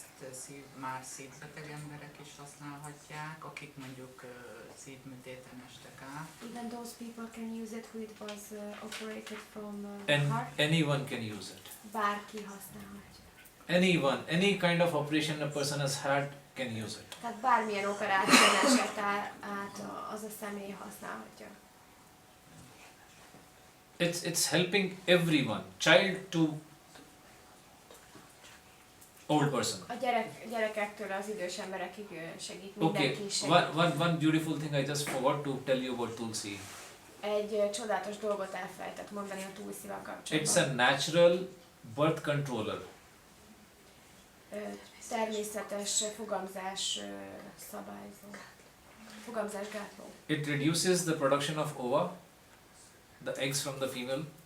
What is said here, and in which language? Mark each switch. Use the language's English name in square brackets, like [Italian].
[Hungarian] ezt már szívbeteg emberek is használhatják, akik mondjuk szívműtéten estek át. [English] Even those people can use it who it was operated from And heart. anyone can use it. [Hungarian] Bárki használhatja. [English] Anyone, any kind of operation a person has had can use it. [Hungarian] Tehát bármilyen operáción esett át az a személy használhatja. [English] It's helping everyone, child to old person. [Hungarian] A gyerekektől az idős emberekig segít, [English] Okay, [Hungarian] mindenki segít. [English] one beautiful thing I just forgot to tell you about Tulsi. [Hungarian] Egy csodálatos dolgot elfelejtett mondani a Tulsival kapcsolatban. [English] It's a natural birth controller. [Hungarian] Természetes fogamzás szabályzó. Fogamzásgátló. [English] It reduces the production of ova, the eggs from the female.